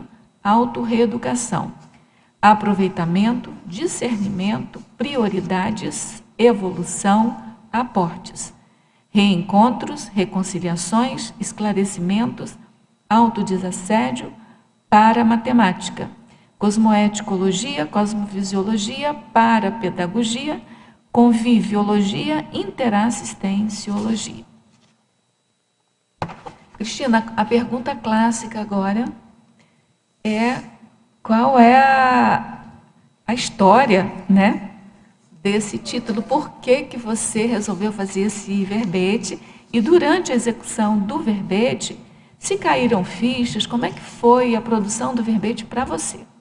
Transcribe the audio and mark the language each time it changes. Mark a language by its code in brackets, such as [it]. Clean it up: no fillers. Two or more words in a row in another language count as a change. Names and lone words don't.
[pt] autorreeducação, aproveitamento, discernimento, prioridades, evolução, aportes, reencontros, reconciliações, esclarecimentos, autodesassédio, para matemática, cosmoeticologia, cosmofisiologia, parapedagogia, conviviologia, interassistenciologia. Cristina, a pergunta clássica agora é qual é a história, né, desse título? Por que você resolveu fazer esse verbete? E durante a execução do verbete, se caíram fichas, como é que foi a produção do verbete para você?